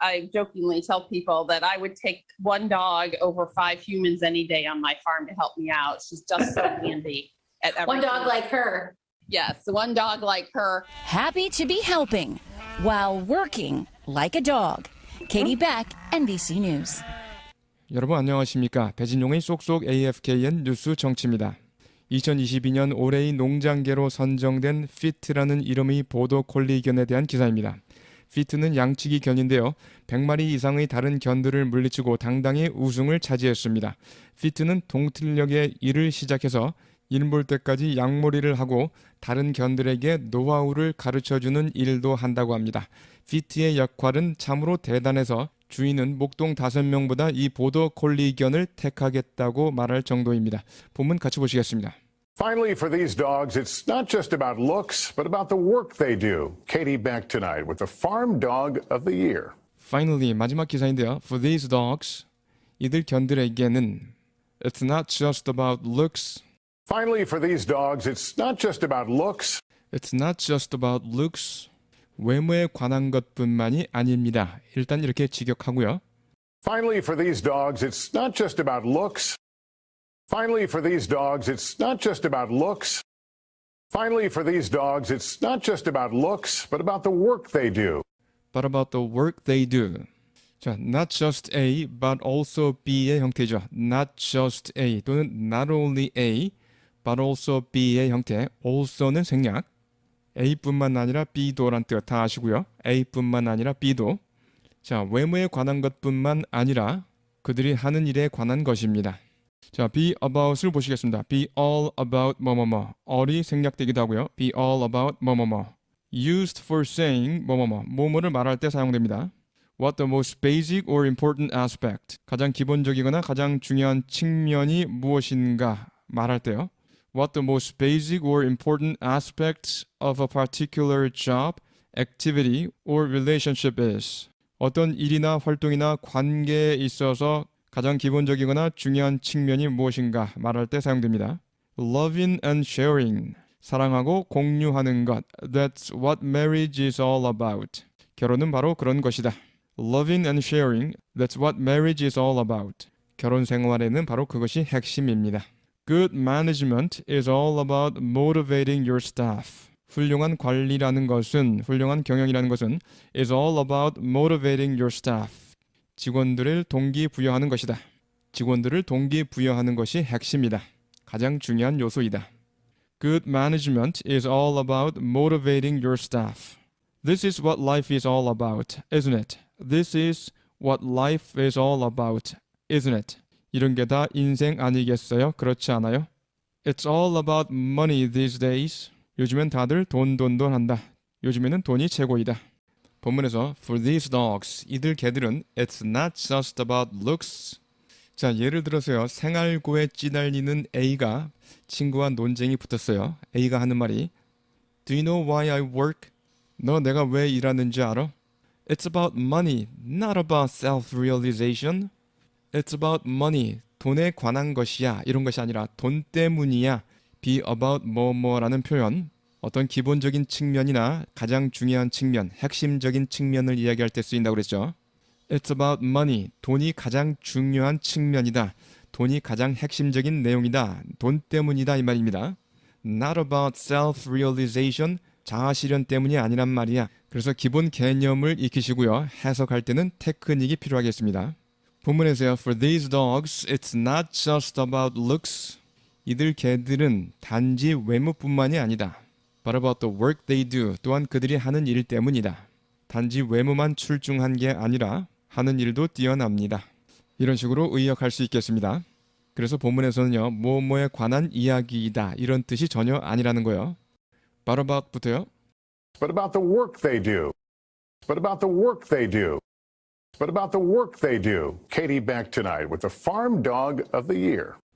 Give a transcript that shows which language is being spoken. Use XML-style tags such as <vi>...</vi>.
<en>I jokingly tell people that I would take one dog over 5 humans any day on my farm to help me out. She's just so handy at everything. One dog like her. Yes, one dog like her. Happy to be helping while working like a dog. Katie Beck, NBC News.</en> <ko>여러분 안녕하십니까? 배진용의 쏙쏙 AFKN 뉴스 정치입니다. 2022년 올해의 농장계로 선정된 피트라는 이름의 보더콜리 견에 대한 기사입니다. 피트는 양치기 견인데요. 100마리 이상의 다른 견들을 물리치고 당당히 우승을 차지했습니다. 피트는 동틀녘에 일을 시작해서 일 볼 때까지 양몰이를 하고 다른 견들에게 노하우를 가르쳐주는 일도 한다고 합니다. 피트의 역할은 참으로 대단해서 주인은 목동 5명보다 이 보더콜리 견을 택하겠다고 말할 정도입니다. 본문 같이 보시겠습니다.</ko> <en>Finally, for these dogs, it's not just about looks, but about the work they do. Katie Beck tonight with the Farm Dog of the Year.</en> <ko>Finally, 마지막 기사인데요.</ko> <en>For these dogs, 이들 견들에게는 It's not just about looks. Finally, for these dogs, it's not just about looks. It's not just about looks.</en> <ko>외모에 관한 것뿐만이 아닙니다. 일단 이렇게 직역하고요.</ko> <en>Finally, for these dogs, it's not just about looks. Finally, for these dogs, it's not just about looks. Finally, for these dogs, it's not just about looks, but about the work they do. But about the work they do. 자, not just A, but also B의 형태죠. Not just A 또는 not only A, but also B의 형태.</en> <ko>also는 생략. A뿐만 아니라 B도란 뜻 다 아시고요. A뿐만 아니라 B도. 자, 외모에 관한 것뿐만 아니라 그들이 하는 일에 관한 것입니다. 자, be about을 보시겠습니다. be all about 뭐뭐뭐. all이 생략되기도 하고요. be all about 뭐뭐뭐. used for saying 뭐뭐뭐. 뭐뭐를 말할 때 사용됩니다.</ko> <en>What the most basic or important aspect.</en> <ko>가장 기본적이거나 가장 중요한 측면이 무엇인가 말할 때요.</ko> <en>What the most basic or important aspects of a particular job, activity, or relationship is.</en> <ko>어떤 일이나 활동이나 관계에 있어서 가장 기본적이거나 중요한 측면이 무엇인가 말할 때 사용됩니다.</ko> <en>Loving and sharing. 사랑하고 공유하는 것. That's what marriage is all about.</en> <ko>결혼은 바로 그런 것이다.</ko> <en>Loving and sharing. That's what marriage is all about.</en> <ko>결혼 생활에는 바로 그것이 핵심입니다.</ko> <en>Good management is all about motivating your staff.</en> <ko>훌륭한 관리라는 것은, 훌륭한 경영이라는 것은 is all about motivating your staff. 직원들을 동기부여하는 것이다. 직원들을 동기부여하는 것이 핵심이다. 가장 중요한 요소이다.</ko> <en>Good management is all about motivating your staff. This is what life is all about, isn't it? This is what life is all about, isn't it?</en> <ko>이런 게 다 인생 아니겠어요? 그렇지 않아요?</ko> <en>It's all about money these days.</en> <ko>요즘엔 다들 돈 한다. 요즘에는 돈이 최고이다.</ko> <en>본문에서 For these dogs, 이들 개들은 It's not just about looks.</en> <ko>자, 예를 들어서요. 생활고에 찌달리는 A가 친구와 논쟁이 붙었어요.</ko> <en>A가 하는 말이 Do you know why I work?</en> <ko>너 내가 왜 일하는지 알아?</ko> <en>It's about money, not about self-realization. It's about money, 돈에 관한 것이야.</en> <ko>이런 것이 아니라 돈 때문이야. Be about 뭐뭐라는 표현. 어떤 기본적인 측면이나 가장 중요한 측면, 핵심적인 측면을 이야기할 때 쓰인다고 그랬죠.</ko> <en>It's about money.</en> <ko>돈이 가장 중요한 측면이다. 돈이 가장 핵심적인 내용이다. 돈 때문이다 이 말입니다.</ko> <en>Not about self-realization.</en> <ko>자아실현 때문이 아니란 말이야. 그래서 기본 개념을 익히시고요. 해석할 때는 테크닉이 필요하겠습니다. 본문에서요.</ko> <en>For these dogs, it's not just about looks.</en> <ko>이들 개들은 단지 외모뿐만이 아니다.</ko> <en>But about the work they do.</en> <ko>또한 그들이 하는 일 때문이다. 단지 외모만 출중한 게 아니라 하는 일도 뛰어납니다. 이런 식으로 의역할 수 있겠습니다. 그래서 본문에서는요. 뭐뭐에 관한 이야기이다. 이런 뜻이 전혀 아니라는 거예요. But about 부터요.</ko> <en>But about the work they do. But about the work they do. But about the work they do. Katie back tonight with the Farm Dog of the Year.</en>